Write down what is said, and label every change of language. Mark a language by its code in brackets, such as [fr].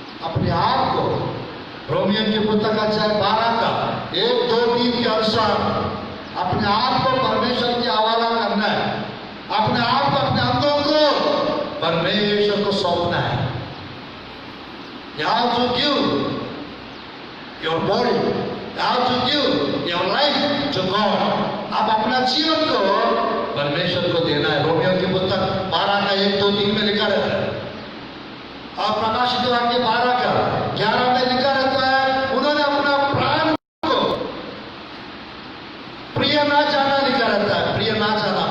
[hi] अपने आप को रोमियो की पुस्तक अध्याय 12 का 1, 2, 3 के अनुसार अपने आप को परमेश्वर के हवाला करना है। अपने आप को, अपने अंगों को परमेश्वर को सौंपना है। [en] You have to give your body, you have to give your life to God. [hi] अब अपना जीवन को परमेश्वर को देना है। रोमियो की पुस्तक 12 का 1, 2, 3 में लिखा रहता है, और प्रकाशित वाक्य 12 का 11 में लिखा रहता है, उन्होंने अपना प्राण को प्रिय ना जाना, लिखा रहता है, प्रिय ना जाना।